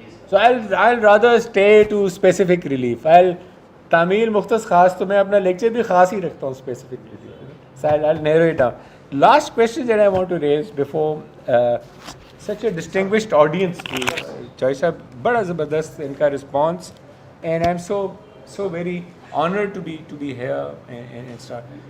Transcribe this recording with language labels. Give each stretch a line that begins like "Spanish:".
English: So I'll rather stay to specific relief.
Urdu: تعمیل مختص خاص, تو میں اپنا لیکچر بھی خاص ہی رکھتا ہوں specifically.
English: So I'll narrow it down. Last question that I want to raise before such a distinguished audience. Joy
Urdu: صاحب بڑا زبردست ان کا
English: response, and I'm so very honored to be here and start.